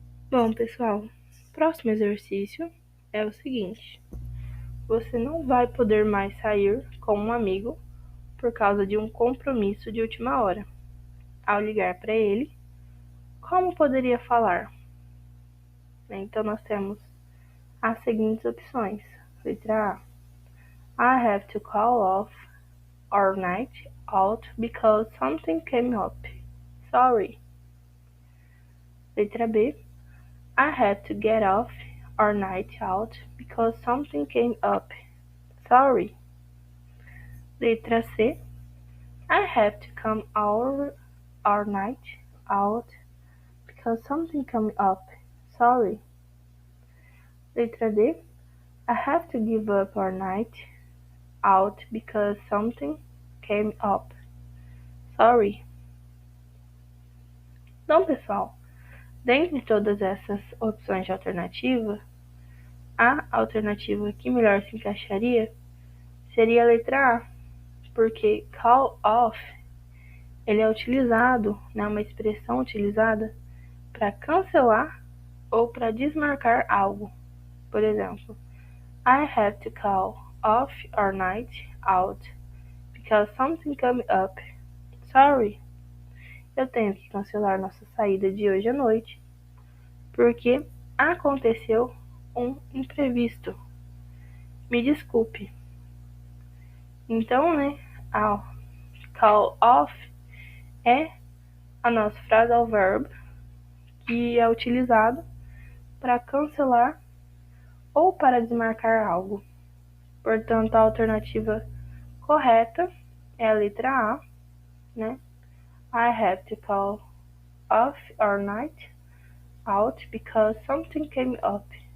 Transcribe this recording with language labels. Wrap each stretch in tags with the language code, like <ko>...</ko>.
<pt>Bom, pessoal, próximo exercício é o seguinte: você não vai poder mais sair com um amigo por causa de um compromisso de última hora. Ao ligar para ele, como poderia falar? Então, nós temos as seguintes opções. Letra A,</pt> <en>I have to call off our night out because something came up. Sorry.</en> <pt>Letra B,</pt> <en>I had to get off our night out because something came up. Sorry.</en> <pt>Letra C,</pt> <en>I have to come our night out because something came up. Sorry.</en> <pt>Letra D,</pt> <en>I have to give up our night out because something came up. Sorry.</en> <pt>Então, pessoal, dentre todas essas opções de alternativa, a alternativa que melhor se encaixaria seria a letra A, porque call off ele é utilizado, né, uma expressão utilizada para cancelar ou para desmarcar algo. Por exemplo,</pt> <en>I have to call off our night out because something came up. Sorry.</en> <pt>Eu tenho que cancelar nossa saída de hoje à noite porque aconteceu um imprevisto. Me desculpe. Então, né, a call off é a nossa phrasal verb que é utilizado para cancelar ou para desmarcar algo. Portanto, a alternativa correta é a letra A, né?</pt> <en>I have to call off our night out because something came up.</en>